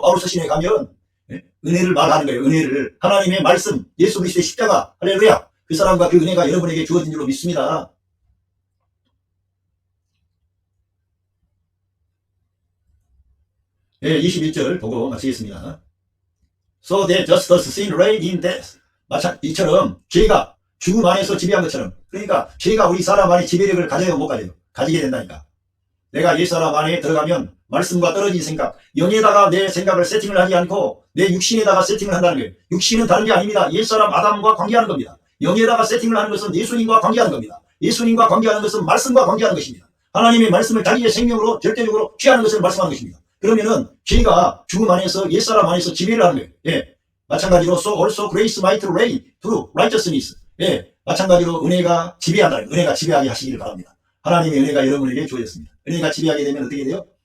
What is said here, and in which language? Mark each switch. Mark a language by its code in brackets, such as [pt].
[ko] 바울서 신에 가면 은혜를 말하는 거예요. 은혜를. 하나님의 말씀, 예수 그리스도의 십자가, 할렐루야. 그 사람과 그 은혜가 여러분에게 주어진 줄로 믿습니다. 네, 21절 보고 마치겠습니다. [en] So that just as sin reigned in death. [ko] 이처럼 죄가 죽음 안에서 지배한 것처럼, 그러니까 죄가 우리 사람 안에 지배력을 가져요, 못 가져요? 가지게 된다니까. 내가 옛사람 안에 들어가면 말씀과 떨어진 생각, 영에다가 내 생각을 세팅을 하지 않고 내 육신에다가 세팅을 한다는 거예요. 육신은 다른 게 아닙니다. 옛사람 아담과 관계하는 겁니다. 영에다가 세팅을 하는 것은 예수님과 관계하는 겁니다. 예수님과 관계하는 것은 말씀과 관계하는 것입니다. 하나님의 말씀을 자기의 생명으로 절대적으로 취하는 것을 말씀하는 것입니다. 그러면은 죄가 죽음 안에서 옛사람 안에서 지배를 하는 거예요. 예. 마찬가지로 [en] so also grace might reign through righteousness. [ko] 예. 마찬가지로 은혜가 지배한다. 은혜가 지배하게 하시기를 바랍니다. 하나님의 은혜가 여러분에게 주어졌습니다. 은혜가 지배하게 되면 어떻게 돼요?